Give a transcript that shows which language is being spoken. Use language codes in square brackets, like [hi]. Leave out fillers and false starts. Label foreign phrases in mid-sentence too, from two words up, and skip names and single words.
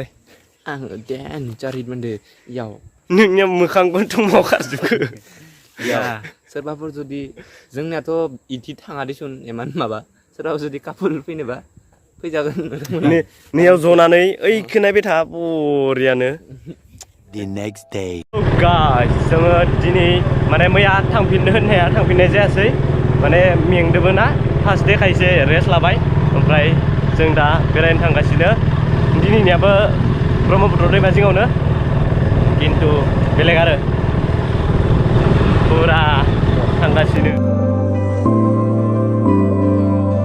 [brx] आङो डेन्जार हिट मोनदो इयाव नोंनिया मोखां गन्थं मावखाजोबखो सोरबाफोर जुदि जोंनियाथ' इदि थाङा दिसुन इमान माबा सोरबाफोर जुदि कापोल फैनोबा फैजागोन नैयाव जनानै ओइखौ नायबाय था बरियानो [en] The next day. [brx] गाइस जोङो दिनै माने मैया थांफिननो होननाया थांफिननाय जायासै माने मेंदोबो ना [en] first day [brx] खायसे रेस्ट लाबाय ओमफ्राय जों दा बेरायनो थांगासिनो दिनैनियाबो ब्रह्मपुत्र दैमा जिङावनो खिन्थु बेलेग आरो पुरा थांगासिनो